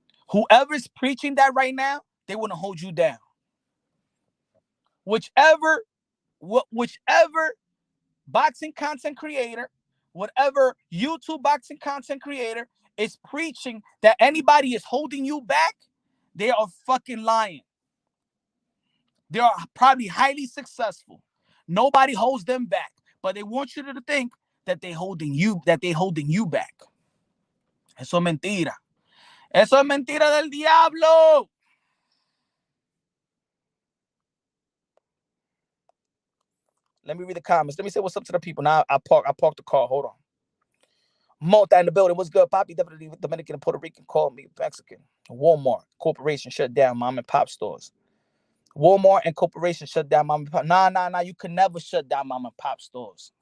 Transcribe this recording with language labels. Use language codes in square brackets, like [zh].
[en] Whoever's preaching that right now, they want to hold you down. Whichever boxing content creator, whatever YouTube boxing content creator is preaching that anybody is holding you back, they are fucking lying. They are probably highly successful. Nobody holds them back, but they want you to think that they're holding you back. [es] Eso es mentira. Eso es mentira del diablo. [en] Let me read the comments. Let me say what's up to the people. Now I parked the car. Hold on. Malta in the building. What's good, Poppy? Definitely Dominican and Puerto Rican. Call me Mexican. Walmart Corporation shut down mom and pop stores. Walmart and corporation shut down mom and pop. Nah. You can never shut down mom and pop stores.